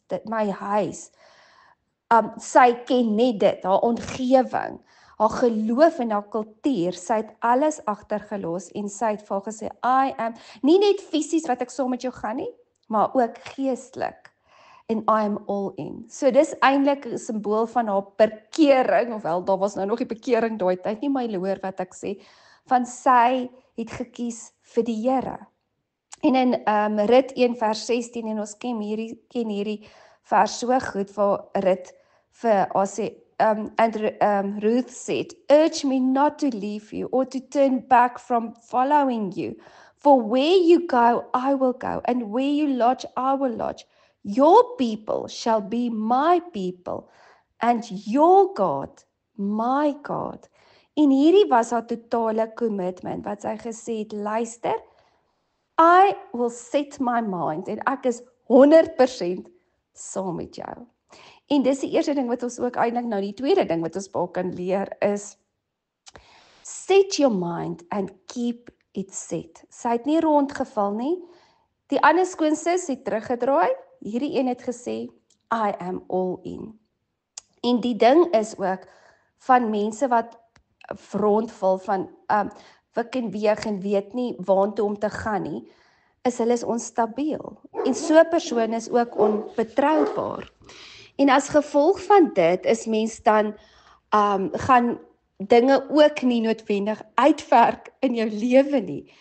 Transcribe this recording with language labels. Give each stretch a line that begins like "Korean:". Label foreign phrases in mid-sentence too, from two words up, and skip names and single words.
Afrikaans: My huis. Sy ken net dit, haar omgewing, haar geloof en haar kultuur. Sy het alles agtergelos en sy het vir haar gesê,
English: I am,
Afrikaans: nie net fisies wat ek saam met jou gaan nie, maar ook geestelik.
English: En I am all in.
Afrikaans: So dis eintlik 'n simbool van haar bekering, ofwel daar was nou nog die bekering daai tyd, nie, maar jy hoor wat ek sê, van sy het gekies vir die Here. En in Rut 1 vers 16, en ons ken hierdie vers so goed, waar Rut vir haar sê,
English: Ruth said, urge me not to leave you or to turn back from following you. For where you go, I will go, and where you lodge, I will lodge. Your people shall be my people, and your God, my God.
Afrikaans: En hierdie was haar totale commitment, wat sy gesê het, luister,
English: I will set my mind,
Afrikaans: en ek is 100% saam met jou. En dis die eerste ding wat ons ook eintlik nou, die tweede ding wat ons baie kan leer is,
English: set your mind and keep it set.
Afrikaans: Sy het nie rondgeval nie, die ander skoonsis het teruggedraai, hierdie een het gesê,
English: I am all in.
Afrikaans: En die ding is ook, van mense wat rondval, van wik en weeg en weet nie waantoe om te gaan nie, is hulle onstabiel. En so 'n persoon is ook onbetroubaar. En as gevolg van dit is mens dan gaan dinge ook nie noodwendig uitwerk in jou lewe nie.